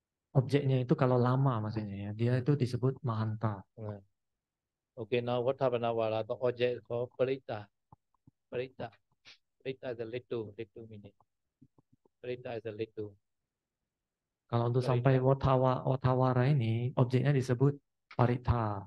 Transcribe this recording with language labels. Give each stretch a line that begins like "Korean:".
Indonesian: Objeknya itu kalau lama maksudnya ya, dia itu disebut mahanta.
English: Okay, now what happened now? The object is called Parita. Parita is a little meaning. Parita is a little.
Indonesian: Kalau untuk sampai watawara ini, objeknya disebut parita.